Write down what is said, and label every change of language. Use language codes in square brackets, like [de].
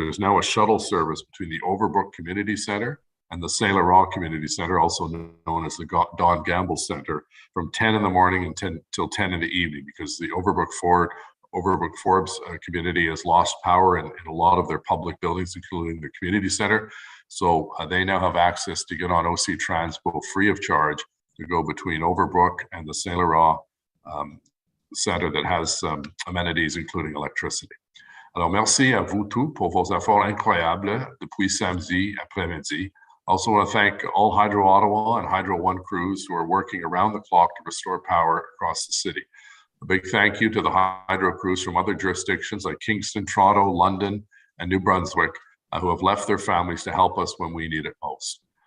[en] There is now a shuttle service between the Overbrook Community Centre and the Saint Laurent Community Centre, also known as the Don Gamble Centre, from 10 in the morning until 10 in the evening, because the Overbrook Forbes community has lost power in a lot of their public buildings, including the community center. So they now have access to get on OC Transpo free of charge to go between Overbrook and the Saint Laurent Center that has amenities, including electricity. [fr] Alors, merci à vous tous pour vos efforts incroyables depuis samedi après-midi. [en] Also want to thank all Hydro Ottawa and Hydro One crews who are working around the clock to restore power across the city. A big thank you to the Hydro crews from other jurisdictions like Kingston, Toronto, London, and New Brunswick who have left their families to help us when we need it most.